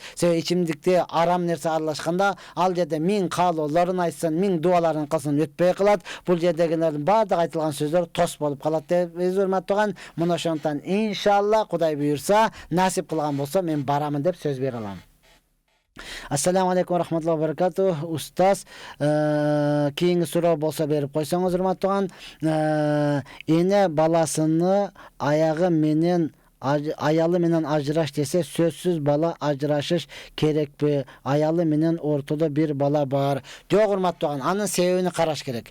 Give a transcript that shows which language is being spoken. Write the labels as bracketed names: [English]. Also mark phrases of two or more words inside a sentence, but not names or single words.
[Kyrgyz] Себеби ичимдикти арам нерсе аралашканда, ал жерде 1000 каалоолорун айтсын, 1000 дуаларын кылсын, өтпөй калат. Бул жердегилердин баардык айтылган сөздөр тос болуп калат деп урматтууган. Мына ошондон иншалла Кудай буйрса, насип кылган болсо мен барамын деп сөз бере алам. [Arabic] السلام عليكم ورحمة الله وبركاته. [Kyrgyz] Устаз, кийинки суроо болсо берип койсоңуз урматтууган. Эне баласыны аялы менен ажыраш десе, сөзсүз бала ажырашыш керекпи? Аялы менен ортодо бир бала бар. Жок урматтууган, анын себебин караш керек.